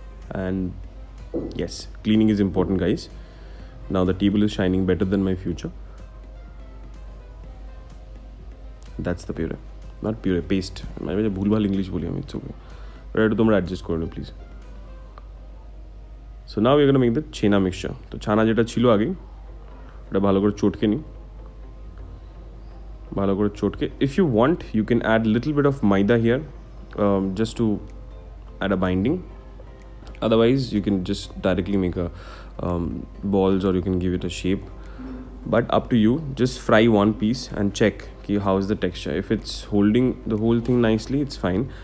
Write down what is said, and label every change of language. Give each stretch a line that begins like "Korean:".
English: And yes, cleaning is important, guys. Now the table is shining better than my future. That's the puree. Not puree, paste.
Hindi: मैं भूलभाल English बोली हम,
English: it's okay.
Hindi: But तो तुम adjust कर लो please.
English: So now we're gonna make the chena mixture.
Bangla: तो छाना जेटा छिलो आगे, ওটা ভালো করে চটকে নি। ভালো করে চটকে।
English: If you want, you can add little bit of maida here, just to add a binding. Otherwise, you can just directly make a balls, or you can give it a shape. But up to you. Just fry one piece and check how is the texture. If it's holding the whole thing nicely, it's fine.